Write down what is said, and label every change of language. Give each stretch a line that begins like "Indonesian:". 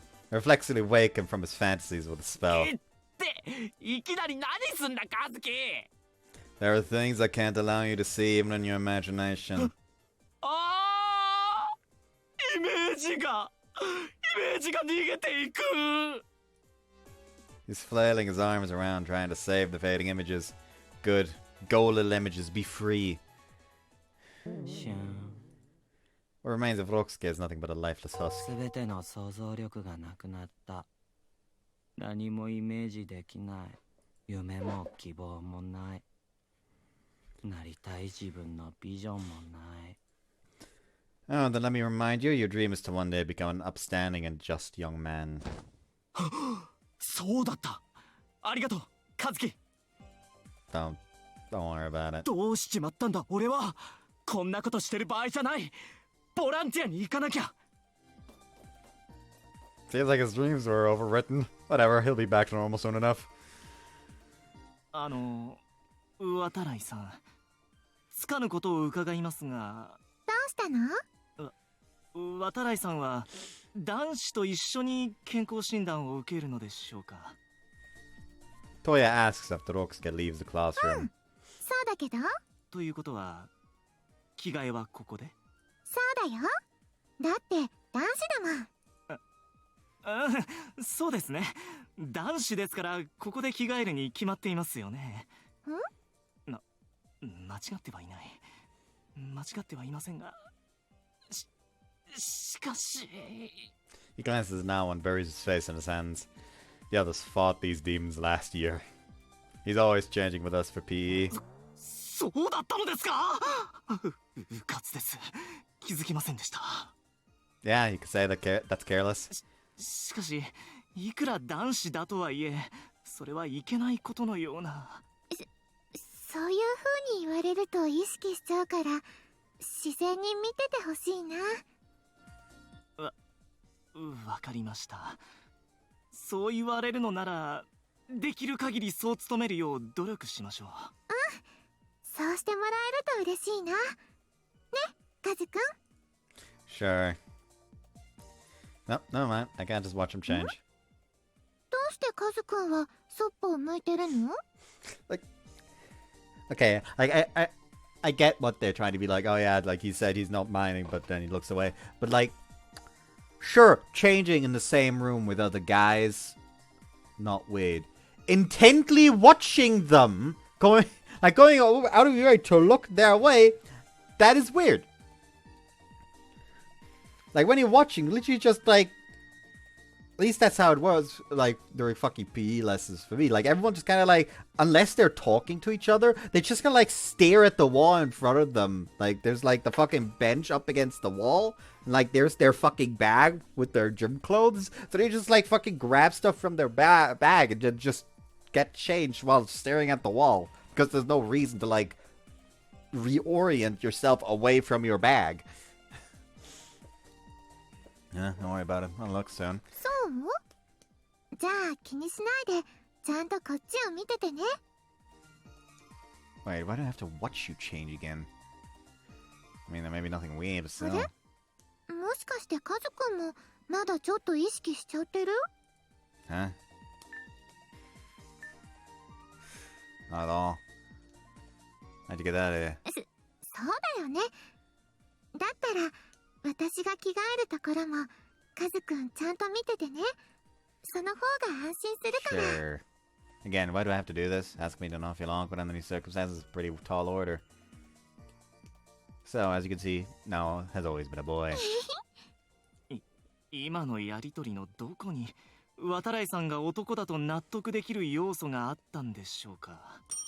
English: Reflexively wake him from his fantasies with a spell.
Japanese: っていきなり何すんだカズキ。
English: There are things I can't allow you to see even in your imagination.
Japanese: ああ、イメージが逃げていく。
English: He's flailing his arms around trying to save the fading images. Good. Go, little images, be free. What remains of Rokusuke is nothing but a lifeless husk.
Japanese: すべての想像力がなくなった。何もイメージできない。夢も希望もない。なりたい自分のビジョンもない。
English: Oh, then let me remind you, your dream is to one day become an upstanding and just young man.
Japanese: そうだった。ありがとうカズキ。
English: Don't worry about it.
Japanese: どうしちまったんだ俺は。こんなことしてる場合じゃない。ボランティアに行かなきゃ。
English: Seems like his dreams were overwritten. Whatever, he'll be back to normal soon enough.
Japanese: 渡来さん、つかぬことを伺いますが。どうしたの？渡来さんは男子と一緒に健康診断を受けるのでしょうか。
English: Toya asks after Rokusuke leaves the classroom.
Japanese: そうだけど。ということは着替えはここで？そうだよ。だって男子だもん。そうですね。男子ですからここで着替えるに決まっていますよね。間違ってはいない。間違ってはいませんが。しかし。
English: He glances now and buries his face in his hands. The others fought these demons last year. He's always changing with us for PE.
Japanese: そうだったのですか。うかつです。気づきませんでした。
English: Yeah, you could say that's careless.
Japanese: しかし、いくら男子だとはいえ、それはいけないことのような。そういう風に言われると意識しちゃうから、自然に見ててほしいな。わかりました。そう言われるのなら、できる限りそう努めるよう努力しましょう。そうしてもらえると嬉しいな。ね、カズくん。
English: Sure. No, never mind. I can't just watch him change.
Japanese: どうしてカズくんはそっぽを向いてるの？
English: Okay, I get what they're trying to be like. Oh yeah, like he said he's not minding, but then he looks away. But like, sure, changing in the same room with other guys, not weird. Intently watching them, going out of your way to look their way, that is weird. Like when you're watching, literally just like, at least that's how it was, like, during fucking PE lessons for me. Like, everyone just kind of, like, unless they're talking to each other, they just kind of, like, stare at the wall in front of them. Like, there's, like, the fucking bench up against the wall. And, like, there's their fucking bag with their gym clothes. So they just, like, fucking grab stuff from their bag and then just get changed while staring at the wall. Because there's no reason to, like, reorient yourself away from your bag. Yeah, don't worry about it. I'll look soon.
Japanese: そう？じゃあ気にしないで、ちゃんとこっちを見ててね。
English: Wait, why do I have to watch you change again? I mean, there may be nothing weird, so...
Japanese: もしかしてカズくんもまだちょっと意識しちゃってる？
English: Huh? Not at all. How'd you get out of here?
Japanese: そうだよね。だったら私が着替えるところもカズくんちゃんと見ててね。その方が安心するから。
English: Sure. Again, why do I have to do this? Ask me to not feel awkward under these circumstances is a pretty tall order. So, as you can see, Noah has always been a boy.
Japanese: 今のやりとりのどこに渡来さんが男だと納得できる要素があったんでしょうか。